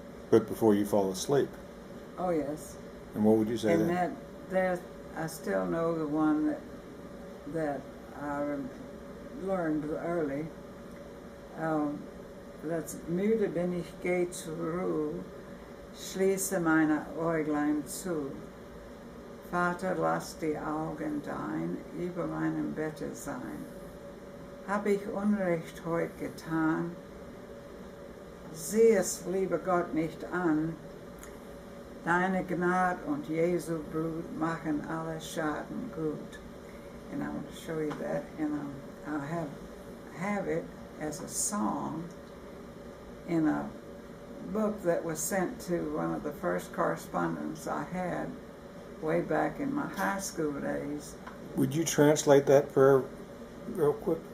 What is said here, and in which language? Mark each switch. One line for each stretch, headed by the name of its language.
English: But before you fall asleep? Oh yes. And what would you say then? And that I still know the one that I learned early.
German: That's "Müde bin ich, geh zur Ruhe, schließe meine Äuglein zu. Vater, lass die Augen dein über meinem Bette sein. Hab ich Unrecht heut getan, sieh es, lieber Gott, nicht an. Deine Gnade und Jesu Blut machen alle Schaden gut."
English: And I want to show you that, and I have it as a song in a book that was sent to one of the first correspondents I had way back in my high school days. Would you translate that prayer real quick?